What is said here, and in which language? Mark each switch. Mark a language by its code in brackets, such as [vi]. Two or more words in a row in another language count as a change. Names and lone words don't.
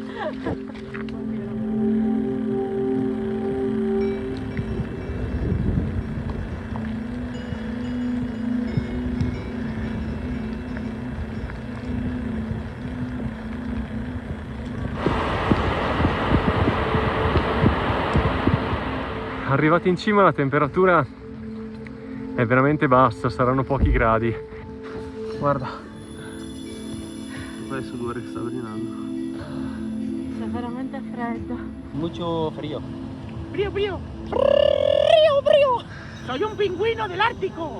[it] Arrivati in cima la temperatura è veramente bassa, saranno pochi gradi. Guarda, fai sudore che sta avvelenando. C'è veramente freddo. [es] Mucho frío. Frío. Soy un pingüino del Ártico.